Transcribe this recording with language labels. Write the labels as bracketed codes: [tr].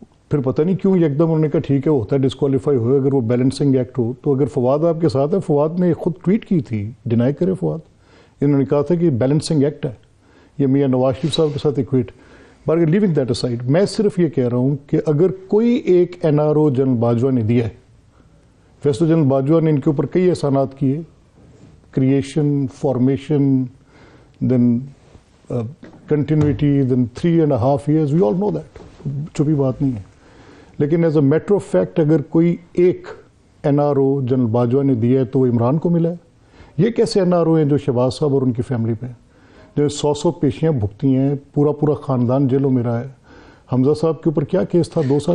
[ur] پھر پتہ نہیں کیوں ایک دم انہوں نے کہا ٹھیک ہے وہ ہوتا ہے ڈسکوالیفائی ہوئے اگر وہ بیلنسنگ ایکٹ ہو، تو اگر فواد آپ کے ساتھ ہے، فواد نے خود ٹویٹ کی تھی، ڈینائی کرے فواد، انہوں نے کہا تھا کہ بیلنسنگ ایکٹ ہے، یہ میاں نواز شریف صاحب کے ساتھ equate, [en] but leaving that aside, [ur] میں صرف یہ کہہ رہا ہوں کہ اگر کوئی ایک N R O general Bajwa نے دیا ہے، ویسے تو جنرل باجوہ نے ان کے اوپر کئی احسانات کیے، [en] creation, formation, then continuity, then 3.5 years, we all know that. [ur] چھپی بات نہیں ہے. لیکن [en] as a matter of fact [ur] اگر کوئی ایک NRO جنرل باجوہ نے دیا ہے تو وہ عمران کو ملا ہے. یہ کیسے NRO ہیں جو شہباز صاحب اور ان کی فیملی پہ ہیں, جو 100 پیشیاں بھگتی ہیں, پورا خاندان جیلوں میں رہا ہے. حمزہ صاحب کے اوپر کیا کیس تھا 2 سال.